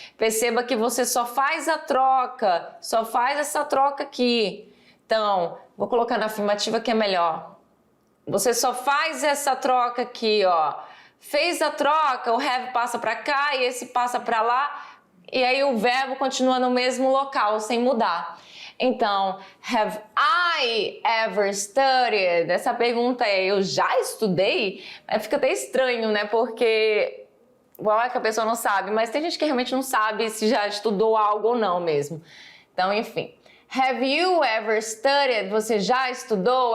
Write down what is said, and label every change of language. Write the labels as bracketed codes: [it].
[pt] Perceba que você só faz a troca, só faz essa troca aqui. Então, vou colocar na afirmativa que é melhor. Você só faz essa troca aqui, ó. Fez a troca, o have passa para cá e esse passa para lá. E aí o verbo continua no mesmo local, sem mudar. [en] Então, have I ever studied? [pt] Essa pergunta é, eu já estudei? Fica até estranho, né? Porque é que a pessoa não sabe, mas tem gente que realmente não sabe se já estudou algo ou não mesmo. Então, enfim. [en] Have you ever studied? [pt] Você já estudou?